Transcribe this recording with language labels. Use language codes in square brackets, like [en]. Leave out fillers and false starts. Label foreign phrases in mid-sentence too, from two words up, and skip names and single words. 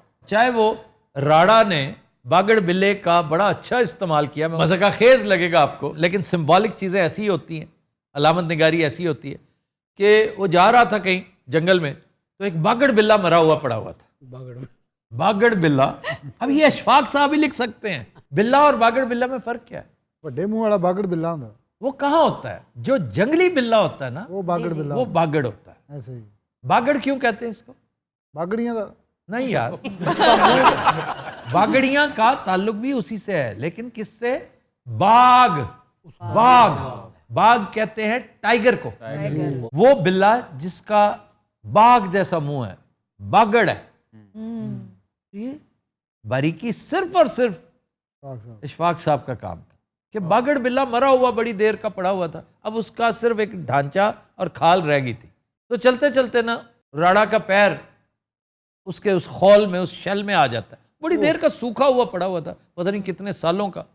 [ur] چاہے وہ راڑا نے باگڑ بلے کا بڑا اچھا استعمال کیا, مذاق خیز لگے گا آپ کو, لیکن سمبولک چیزیں ایسی ہوتی ہیں, علامت نگاری ایسی ہوتی ہے کہ وہ جا رہا تھا کہیں جنگل میں, تو ایک باگڑ بلہ مرا ہوا پڑا ہوا تھا. باگڑ بلہ. اب یہ اشفاق صاحب ہی لکھ سکتے ہیں, بلہ اور باگڑ بلہ میں فرق کیا ہے؟ [pa] ਵੱਡੇ ਮੂੰਹ ਵਾਲਾ ਬਾਗੜ ਬਿੱਲਾ ਹੁੰਦਾ, [ur] وہ کہاں ہوتا ہے؟ جو جنگلی بلہ ہوتا ہے نا [pa] ਉਹ ਬਾਗੜ ਬਿੱਲਾ [ur] وہ باگڑ ہوتا ہے. [pa] ਐਸੇ ਹੀ [ur] باگڑ کیوں کہتے ہیں اس کو؟ [pa] ਬਾਗੜੀਆਂ ਦਾ [ur] نہیں یار, باگڑیاں کا تعلق بھی اسی سے ہے, لیکن کس سے؟ باغ. باغ باغ کہتے ہیں ٹائگر کو. وہ بلہ جس کا باغ جیسا منہ ہے باگڑ ہے. یہ باریکی صرف اور صرف ਪਾਕ ਸਾਹਿਬ اشفاق صاحب کا کام تھا کہ باگڑ بلہ مرا ہوا بڑی دیر کا پڑا ہوا تھا, اب اس کا صرف ایک ڈھانچہ اور کھال رہ گئی تھی. تو چلتے چلتے نا راڑا کا پیر اس کے اس خول میں, اس شل میں آ جاتا ہے. بڑی دیر کا سوکھا ہوا پڑا ہوا تھا, پتہ نہیں کتنے سالوں کا.